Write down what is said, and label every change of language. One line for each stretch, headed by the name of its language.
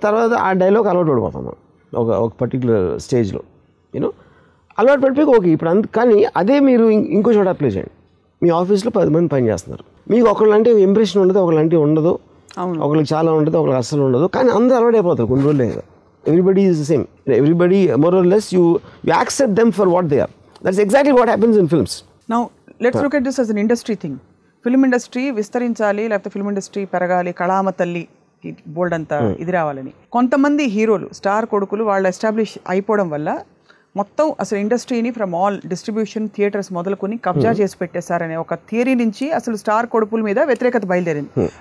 Telugu: తర్వాత ఆ డైలాగ్ అలవాటు పడిపోతాం ఒక పర్టికులర్ స్టేజ్లో, యూనో. అలవాటు పడిపోయి ఓకే ఇప్పుడు కానీ అదే మీరు ఇంకో చోట అప్లై చేయండి. మీ ఆఫీస్లో 10 మంది పని చేస్తున్నారు, మీకు ఒకళ్ళంటే ఇంప్రెషన్ ఉండదు, ఒకళ్ళంటే ఉండదు, ఒకరికి చాలా ఉంటుంది, ఒకరికి అస్సలు ఉండదు, కానీ అందరూ అలవాటు అయిపోతారు కొన్ని రోజులే కదా.
English: Everybody is the same. Everybody, more or less, you accept them for what they are. That's exactly what happens in films. Now, let's look at this as an industry thing.
Telugu: Film industry విస్తరించాలి, లేకపోతే film industry పెరగాలి, కళామ తల్లి బోల్డ్ అంతా ఇది రావాలని కొంతమంది హీరోలు, star కొడుకులు వాళ్ళు ఎస్టాబ్లిష్ అయిపోవడం వల్ల మొత్తం అసలు ఇండస్ట్రీని ఫ్రమ్ ఆల్ డిస్ట్రిబ్యూషన్, థియేటర్స్ మొదలుకొని కబ్జా చేసి పెట్టేశారనే ఒక థియరీ నుంచి అసలు స్టార్ కొడుకుల మీద వ్యతిరేకత బయలుదేరింది.